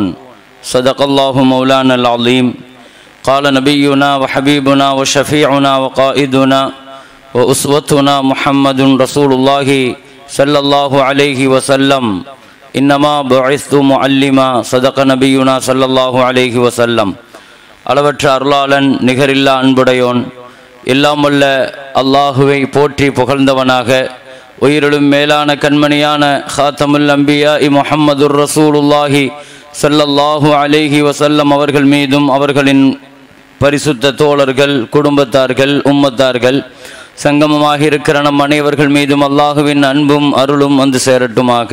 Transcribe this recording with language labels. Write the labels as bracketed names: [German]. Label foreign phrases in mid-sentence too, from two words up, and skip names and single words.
[Arabic] صدق الله مولانا العظيم. قال نبينا وحبيبنا وشفيعنا وقائدنا وأسوتنا محمد رسول الله صلى الله عليه وسلم: إنما بعثت معلما. صدق نبينا صلى الله عليه وسلم. [Tamil] அளவற்ற அருளாளன் நிகரில்லா அன்புடையோன் எல்லாம் வல்ல அல்லாஹுவை போற்றி புகழ்ந்தவனாக உயிரிலும் மேலான கண்மணியான [Arabic] خاتم الأنبياء محمد رسول الله صلى الله عليه وسلم [Tamil] அவர்கள் மீதும் அவர்களின் பரிசுத்த தோழர்கள், குடும்பத்தார்கள், உம்மத்தார்கள், சங்கமமாக இருக்கிற நம் அனைவர்கள் மீதும் அல்லாஹுவின் அன்பும் அருளும் வந்து சேரட்டுமாக.